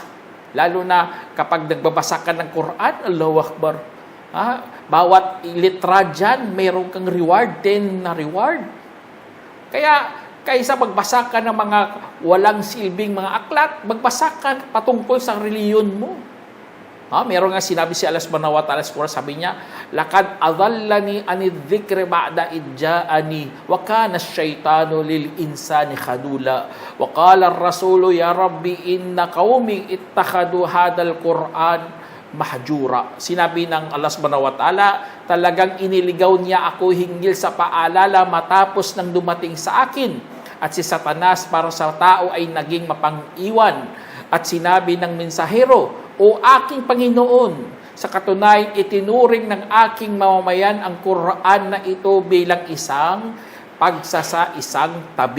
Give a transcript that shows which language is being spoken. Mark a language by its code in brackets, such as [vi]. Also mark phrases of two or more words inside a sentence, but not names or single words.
[tl] Lalo na kapag nagbabasa ka ng Quran, [ar] الله أكبر. [tl] Bawat litra dyan, mayroon kang reward, 10 na reward. Kaya, kaysa magbasa ka ng mga walang silbing mga aklat, magbasa ka patungkol sa reliyon mo. Meron nga sinabi si Allah [ar] سبحانه وتعالى, [tl] sabi niya, [ar] "لقد أضلني عن الذكر بعد إذ جاءني وكان الشيطان للإنسان خذولا. وقال الرسول يا رب إن قومي اتخذوا هذا القرآن مهجورا." [tl] Sinabi ng Allah [ar] سبحانه وتعالى, [tl] talagang iniligaw niya ako hinggil sa paalala matapos nang dumating sa akin. At si Satanas para sa tao ay naging mapang-iwan. At sinabi ng mensahero, "O aking Panginoon, sa katunayan itinuring ng aking mamamayan ang Quran na ito bilang isang pagsasaisang tabi."